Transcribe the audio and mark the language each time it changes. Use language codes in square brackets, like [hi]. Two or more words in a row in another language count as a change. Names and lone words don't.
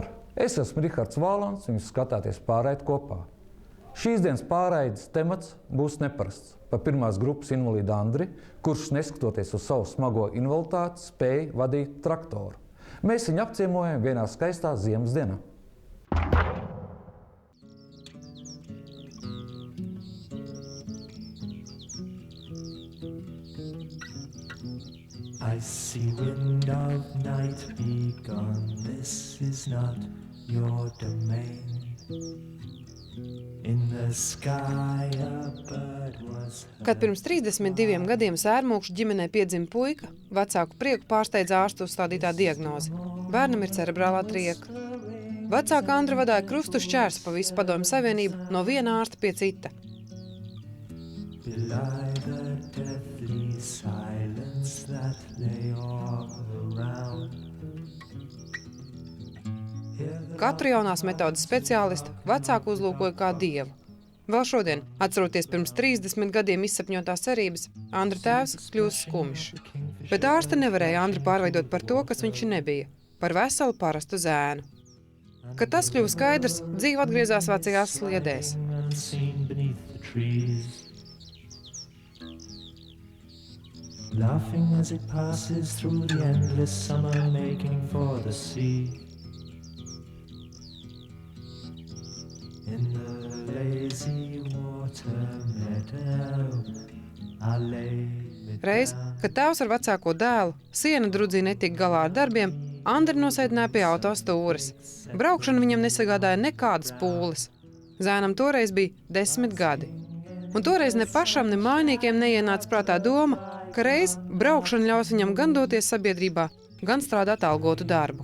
[lv] Es esmu Rihards Vālons, un jūs skatāties Pārraidi kopā. Šīs dienas pārraides temats būs neparasts. Par pirmās grupas invalīdu Andri, kurš neskatoties uz savu smago invaliditāti, spēja vadīt traktoru. Mēs viņu apciemojam vienā skaistā ziemas dienā. [en] I see wind of night be gone, this is not your domain. In the sky a bird was heard. [lv] Kad pirms 32 gadiem Sērmūkšu ģimenē piedzima puika, vecāku prieku pārsteidza ārstu uzstādītā diagnoze. Bērnam ir cerebrālā trieka. Vecāka Andra vadāja krustu šķērsu pa visu Padomju Savienību no viena ārsta pie cita. [en] Belie the deathly silence that lay all around. [lv] Katru jaunās metodas speciālistu vecāku uzlūkoja kā dievu. Vēl šodien, atceroties pirms 30 gadiem izsapņotās cerības, Andra tēvs kļūst skumjš. Bet ārste nevarēja Andru pārveidot par to, kas viņš nebija, par veselu parastu zēnu. Kad tas kļuva skaidrs, dzīve atgriezās vecajās sliedēs. [en] Laughing as it passes through the endless summer, making for the sea. In the lazy water meadow, I lay me [lv] Reiz, kad tēvs ar vecāko dēlu siena drudzī netika galā ar darbiem, Andra nosēdināja pie auto stūres. Braukšana viņam nesagādāja nekādas pūles. Zēnam toreiz bija 10 gadi. Un toreiz ne pašam, ne mājniekiem neienāca prātā doma, ka reiz braukšana ļaus viņam gan doties sabiedrībā, gan strādāt algotu darbu.